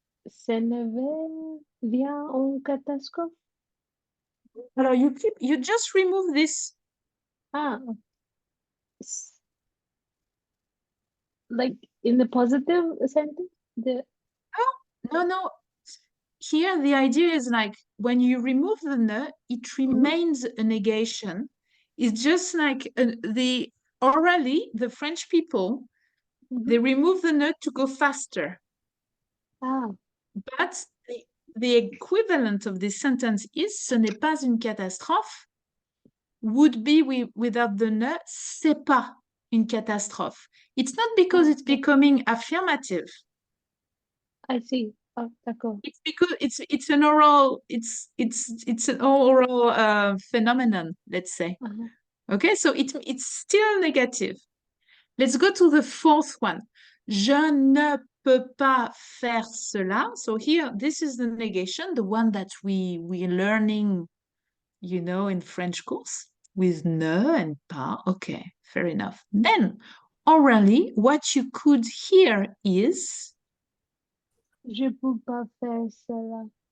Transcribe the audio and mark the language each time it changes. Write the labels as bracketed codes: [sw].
[fr] Ce n'est rien en catastrophe. [en] Alors, you just remove this. Like in the positive sentence? No. Here, the idea is like when you remove the ne, it remains a negation. It's just like orally, the French people, they remove the ne to go faster. But the equivalent of this sentence is [fr] ce n'est pas une catastrophe [en] would be without the ne, [fr] c'est pas une catastrophe. [en] It's not because it's becoming affirmative. I see. D'accord. It's because it's an oral an oral phenomenon, let's say. Okay, so it's still negative. Let's go to the fourth one. [fr] Je ne peux pas faire cela. [en] So here, this is the negation, the one that we're learning, in French course with ne and pas. Okay, fair enough. Then, orally, what you could hear is [fr] Je peux pas faire cela.